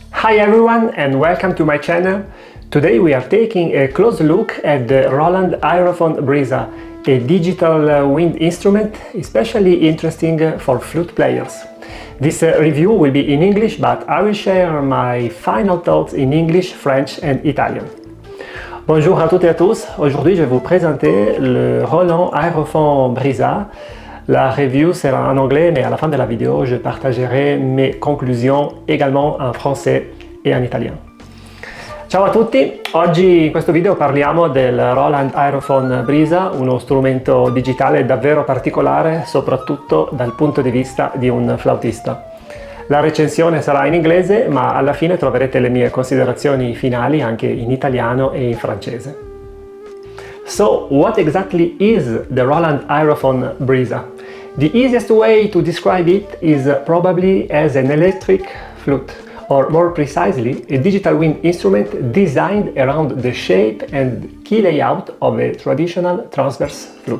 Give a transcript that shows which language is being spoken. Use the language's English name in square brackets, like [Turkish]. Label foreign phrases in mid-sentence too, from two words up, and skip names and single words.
[English] Hi everyone and welcome to my channel. Today we are taking a close look at the Roland Aerophone BRISA, a digital wind instrument especially interesting for flute players. This review will be in English, but I will share my final thoughts in English, French and Italian. [French] Bonjour à toutes et à tous, aujourd'hui je vais vous présenter le Roland Aerophone BRISA. La review sera en anglais, mais à la fin de la vidéo je partagerai mes conclusions également en français [Italian] e in italiano. Ciao a tutti, oggi in questo video parliamo del Roland Aerophone BRISA, uno strumento digitale davvero particolare, soprattutto dal punto di vista di un flautista. La recensione sarà in inglese, ma alla fine troverete le mie considerazioni finali anche in italiano e in francese. [English] So, what exactly is the Roland Aerophone BRISA? The easiest way to describe it is probably as an electric flute, or more precisely, a digital wind instrument designed around the shape and key layout of a traditional transverse flute.